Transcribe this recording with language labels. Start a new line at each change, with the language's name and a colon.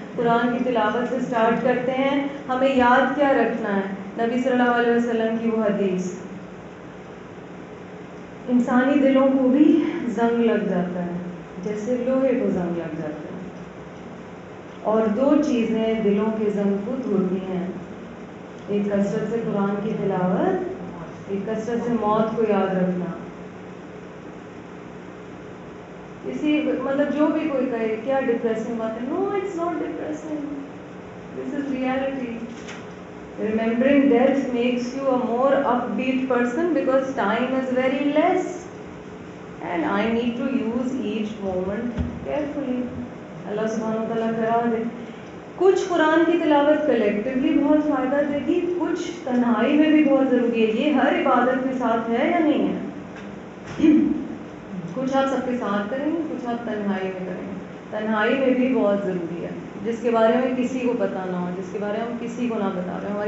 Urdu: قرآن کی تلاوت سے سٹارٹ کرتے ہیں. ہمیں یاد کیا رکھنا ہے, نبی صلی اللہ علیہ وسلم کی وہ حدیث, انسانی دلوں کو بھی زنگ لگ جاتا ہے جیسے لوہے کو زنگ لگ جاتا ہے, اور دو چیزیں دلوں کے زنگ کو توڑتی ہیں, ایک کثرت سے قرآن کی تلاوت, ایک کثرت سے موت کو یاد رکھنا. اسی مطلب جو بھی کوئی کہے کیا ڈپریسنگ بات ہے,
English: No it's not depressing, this is reality. Remembering death makes you a more upbeat person because time is very less and I need to use each moment carefully.
Urdu: اللہ سبحانہ وتعالیٰ کرا دے. کچھ قرآن کی تلاوت کلیکٹیولی بہت فائدہ دے گی, کچھ تنہائی میں بھی بہت ضروری ہے. یہ ہر عبادت کے ساتھ ہے یا نہیں ہے؟ کچھ آپ سب کے ساتھ کریں گے, کچھ آپ تنہائی میں کریں گے. تنہائی میں بھی بہت ضروری ہے, جس کے بارے میں کسی کو پتہ نہ ہو, جس کے بارے میں ہم کسی کو نہ بتا رہے ہیں.